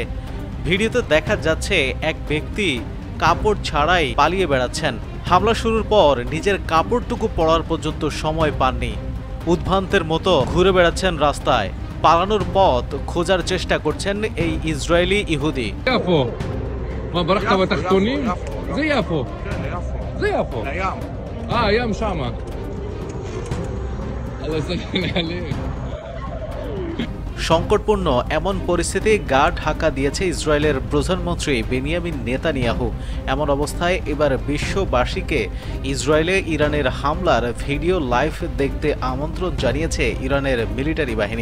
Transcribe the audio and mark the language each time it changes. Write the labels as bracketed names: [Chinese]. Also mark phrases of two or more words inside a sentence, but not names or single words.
[Bangla] ভিডিওতে দেখা যাচ্ছে এক ব্যক্তি কাপড় ছাড়াই পালিয়ে বেড়াচ্ছেন। হামলা শুরুর পর নিজের কাপড়টুকু পরার পর্যন্ত সময় পাননি। উদ্ভ্রান্তের মতো ঘুরে বেড়াচ্ছেন রাস্তায়। পালানোর পথ খোঁজার চেষ্টা করছেন এই ইসরায়েলি ইহুদি। [Arabic] ما برحت [Hebrew] בתחתונים? זה יפו. זה יפו. ים שמה. [Arabic] الله يسهل عليك. [Bangla] সংকটপূর্ণ এমন পরিস্থিতি গা ঢাকা দিয়েছে ইসরায়েলের প্রধানমন্ত্রী বেনিয়ামিন নেতানিয়াহু। এমন অবস্থায় এবার বিশ্ববাসীকে ইসরায়েলে ইরানের হামলার ভিডিও লাইভ দেখতে আমন্ত্রণ জানিয়েছে ইরানের মিলিটারি বাহিনী।